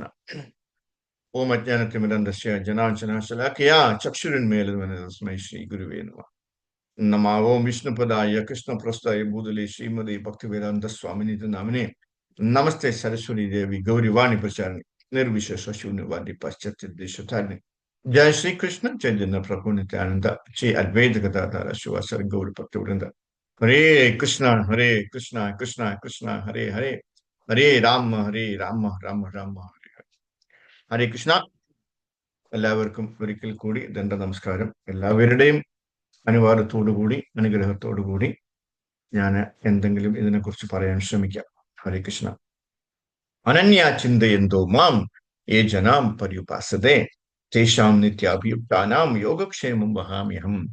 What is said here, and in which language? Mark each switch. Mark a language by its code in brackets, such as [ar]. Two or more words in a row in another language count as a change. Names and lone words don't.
[sa] ഓം അജ്ഞാനത്തിമിരന്തസ്യ ജനാർദ്ദനാശലാഖയാ ചക്ഷുരുന്മേലനം തസ്മൈ ശ്രീ ഗുരുവേ നമഃ. നമാവോം വിഷ്ണുപദായ കൃഷ്ണപ്രസ്ഥായ ഭൂതലേ ശ്രീമതി ഭക്തിവേദാന്ത സ്വാമിനിധി നാമിനെ. നമസ്തേ സരസ്വതി ദേവി ഗൗരിവാണി പ്രചാരണി നിർവിശേഷ ശൂന്യവാദി പാശ്ചാത്യ ദേശധാരണി. जय श्री कृष्ण चैतन्य प्रभु नित्यानंद श्री अद्वैत गदाधर शिवासर गौर भक्तवृंद. हरे कृष्णा कृष्णा कृष्णा हरे हरे, हरे राम राम राम हरे हरे. ഹരേ കൃഷ്ണ. [ml] എല്ലാവർക്കും ഒരിക്കൽ കൂടി ദണ്ഡ നമസ്കാരം. എല്ലാവരുടെയും അനുവാദത്തോടുകൂടി അനുഗ്രഹത്തോടുകൂടി ഞാൻ എന്തെങ്കിലും ഇതിനെക്കുറിച്ച് പറയാൻ ശ്രമിക്കാം. [sa] ഹരേ കൃഷ്ണ. അനന്യാ ചിന്തയന്തോ മാം യേ ജനാം പര്യുപാസതേ തേഷാം നിത്യാഭിയുക്താനാം യോഗക്ഷേമം വഹാമ്യഹം.